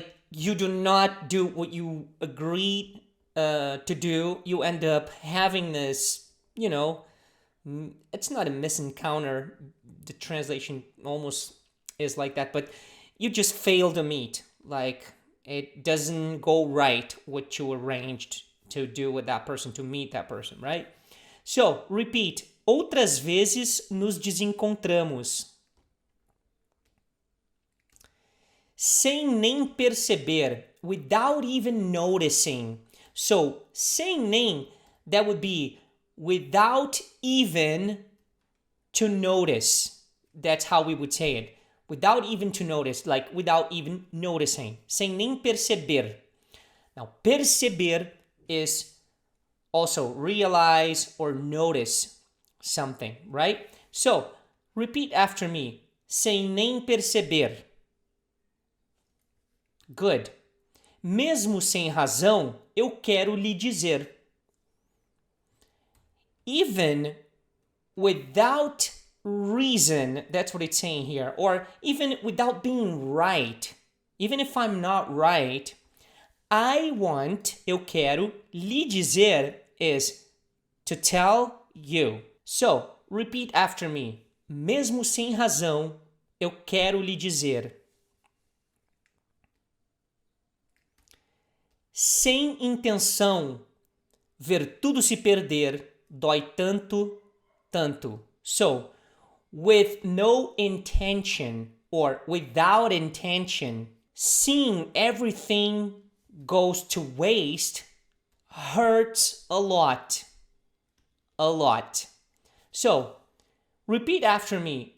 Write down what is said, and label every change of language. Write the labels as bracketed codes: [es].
[en] you do not do what you agreed to do, you end up having this, it's not a misencounter, the translation almost is like that, but you just fail to meet, like it doesn't go right what you arranged to do with that person, to meet that person, right? So, repeat. [pt] Outras vezes nos desencontramos. Sem nem perceber, [en] without even noticing. So, [pt] sem nem, [en] that would be without even to notice. That's how we would say it. Without even to notice, like without even noticing. [pt] Sem nem perceber. [en] Now, perceber is also realize or notice something, right? So, repeat after me. [pt] Sem nem perceber. [en] Good. [pt] Mesmo sem razão, eu quero lhe dizer. [en] Even without reason, that's what it's saying here, or even without being right, even if I'm not right, I want, [pt] eu quero, lhe dizer [en] is to tell you. So, repeat after me. [pt] Mesmo sem razão, eu quero lhe dizer. Sem intenção, ver tudo se perder, dói tanto, tanto. [en] So, with no intention or without intention, seeing everything goes to waste hurts a lot. A lot. So, repeat after me.